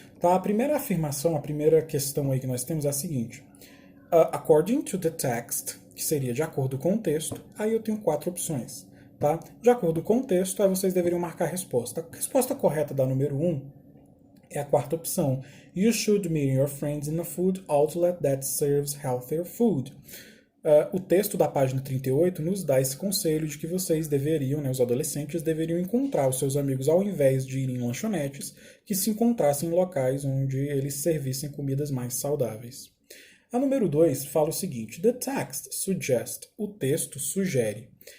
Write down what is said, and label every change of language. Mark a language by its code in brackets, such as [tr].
[pt] Tá? A primeira afirmação, a primeira questão aí que nós temos é a seguinte: [en] according to the text, [pt] que seria de acordo com o texto, aí eu tenho quatro opções. Tá? De acordo com o texto, aí vocês deveriam marcar a resposta. A resposta correta da número um é a quarta opção. [en] You should meet your friends in a food outlet that serves healthier food. [pt] O texto da página 38 nos dá esse conselho de que vocês deveriam, né, os adolescentes, deveriam encontrar os seus amigos ao invés de irem em lanchonetes, que se encontrassem em locais onde eles servissem comidas mais saudáveis. A número 2 fala o seguinte: [en] The text suggests. [pt] O texto sugere.